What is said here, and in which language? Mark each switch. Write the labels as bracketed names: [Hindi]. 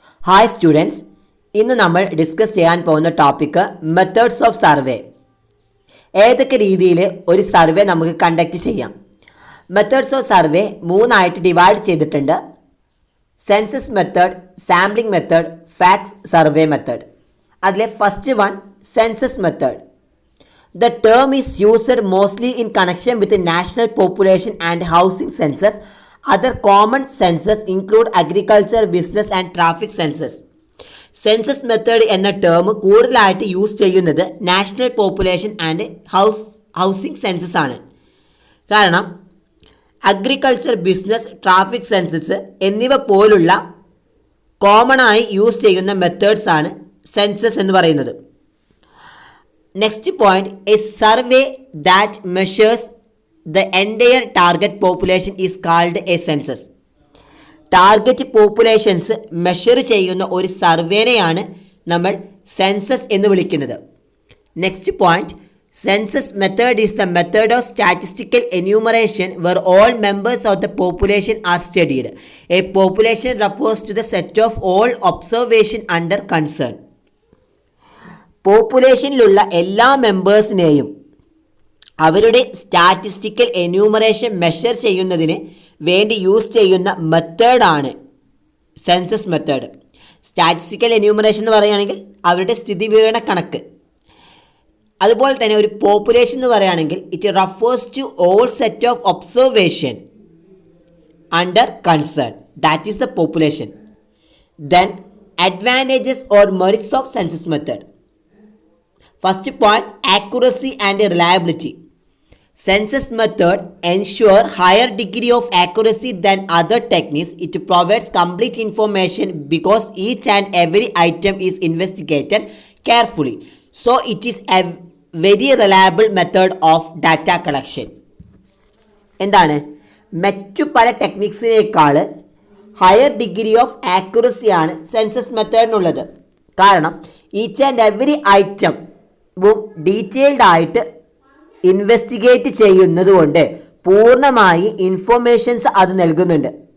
[Malayalam] Hi students, ഇന്ന് നമ്മൾ discuss ചെയ്യാൻ പോകുന്ന ടോപ്പിക്ക് മെത്തേഡ്സ് ഓഫ് സർവേ. ഏതൊക്കെ രീതിയിൽ ഒരു സർവേ നമുക്ക് കണ്ടക്ട് ചെയ്യാം. മെത്തേഡ്സ് ഓഫ് സർവേ മൂന്നായിട്ട് ഡിവൈഡ് ചെയ്തിട്ടുണ്ട്. Census method, sampling method, facts survey method. അതിലെ first one census method. [English] The term is used mostly in connection with the national population and housing census. Other common census include agriculture, business and traffic census. [Malayalam] Census method എന്ന term കൂടുതലായിട്ട് use ചെയ്യുന്നത് national population and housing census ആണ്. കാരണം agriculture, business, traffic census എന്നിവ പോലുള്ള common ആയി use ചെയ്യുന്ന methods ആണ് സെൻസസ് എന്ന് പറയുന്നത്. [English] Next point, a survey that measures the entire target population is called a census. [Malayalam] Target populations measure ചെയ്യുന്ന ഒരു സർവേനെയാണ് നമ്മൾ സെൻസസ് എന്ന് വിളിക്കുന്നത്. [English] Next point, census method is the method of statistical enumeration where all members of the population are studied. A population refers to the set of all observation under concern. [Malayalam] പോപ്പുലേഷനിലുള്ള എല്ലാ മെമ്പേഴ്സിനെയും അവരുടെ statistical enumeration measure ചെയ്യുന്നതിന് വേണ്ടി use ചെയ്യുന്ന മെത്തേഡാണ് census method. Statistical enumeration എന്ന് പറയുകയാണെങ്കിൽ അവരുടെ സ്ഥിതിവിവര കണക്ക്. അതുപോലെ തന്നെ ഒരു പോപ്പുലേഷൻ എന്ന് പറയുകയാണെങ്കിൽ [English] It refers to all set of observation under concern, that is the population. Then advantages or merits of census method. First point, accuracy and reliability. Census method ensure higher degree of accuracy than other techniques. It provides complete information because each and every item is investigated carefully. So it is a very reliable method of data collection. [Malayalam] എന്താണ്, മറ്റു പല ടെക്നിക്സിനേക്കാൾ higher degree of accuracy ആണ് census മെത്തേഡിനുള്ളത്. കാരണം each and every item detailed ആയിട്ട് investigate ചെയ്യുന്നത് കൊണ്ട് പൂർണ്ണമായി informations അത് നൽകുന്നുണ്ട്.